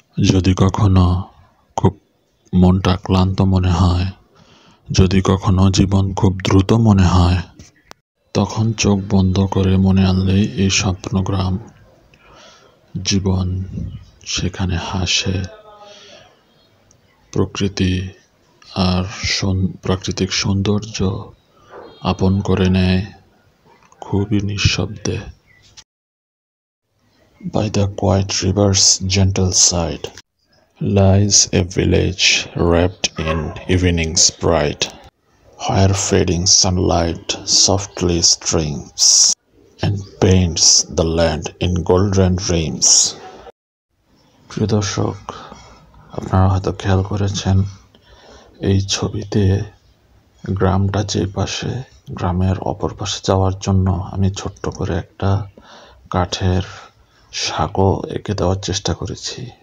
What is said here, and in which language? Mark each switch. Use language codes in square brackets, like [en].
[bn] যদি কখনো খুব মনটা ক্লান্ত মনে হয়, যদি কখনো জীবন খুব দ্রুত মনে হয়, তখন চোখ বন্ধ করে মনে আনলেই এই স্বপ্নগ্রাম। জীবন সেখানে হাসে, প্রকৃতি আর প্রাকৃতিক সৌন্দর্য আপন করে নেয় খুবই নিঃশব্দে। [en] By the quiet river's gentle side lies a village wrapped in evening's bright, where fading sunlight softly streams and paints the land in golden dreams. [bn] প্রিয় দর্শক, আপনারা হয়তো খেয়াল করেছেন এই ছবিতে গ্রামটা যে পাশে, গ্রামের অপর পাশে যাওয়ার জন্য আমি ছোট্ট করে একটা কাঠের সাঁকো এঁকে দেওয়ার চেষ্টা করেছি।